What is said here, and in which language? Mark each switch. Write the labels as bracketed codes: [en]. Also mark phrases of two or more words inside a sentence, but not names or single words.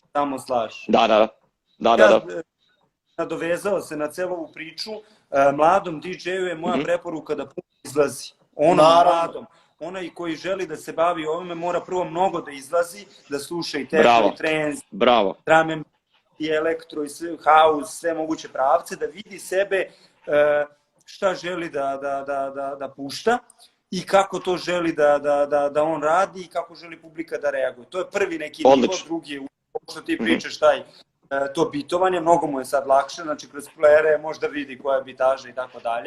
[sr] Da. Nadovezao se na celu ovu priču, mladom DJ-u je moja preporuka da puno izlazi. Mladom. onaj koji želi da se bavi ovime mora prvo mnogo da izlazi, da sluša i techno, i trance, drum and i elektro, i house, sve moguće pravce, da vidi sebe šta želi da pušta i kako to želi da on radi i kako želi publika da reaguje. To je prvi neki nivo, drugi je što ti pričaš to bitovanje, mnogo mu je sad lakše, znači kroz playere možda vidi koja je bitaža i tako dalje.